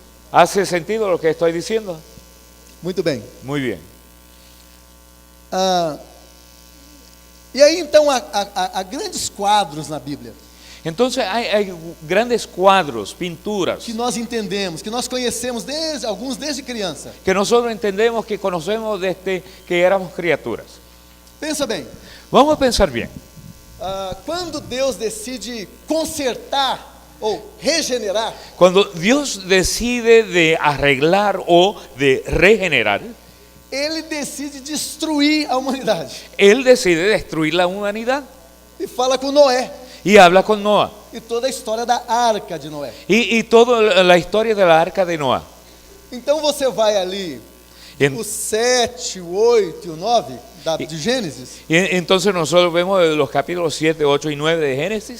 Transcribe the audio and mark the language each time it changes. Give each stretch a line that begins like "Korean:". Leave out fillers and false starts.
Spanish: ¿Hace sentido lo que estoy diciendo?
Portuguese: Muito bem.
Spanish: Muy bien.
Portuguese: E aí então há grandes quadros na Bíblia
Spanish: Entonces hay grandes cuadros, pinturas,
Portuguese: que nós entendemos, que nós conhecemos alguns desde criança.
Spanish: que nosotros entendemos, que conocemos desde que éramos criaturas.
Portuguese: Pensa bem,
Spanish: Vamos a pensar bien.
Portuguese: quando Deus decide consertar ou regenerar,
Spanish: Cuando Dios decide de arreglar o de regenerar,
Portuguese: Ele decide destruir a humanidade.
Spanish: Él decide destruir la humanidad
Portuguese: E fala com Noé
Spanish: y habla con Noah.
Portuguese: e toda a história da arca de Noé.
Spanish: Y toda la historia de la arca de Noah.
Portuguese: Então você vai ali, o 7, o 8 e o 9 de Gênesis,
Spanish: Y entonces nosotros vemos los capítulos 7, 8 y 9 de Génesis.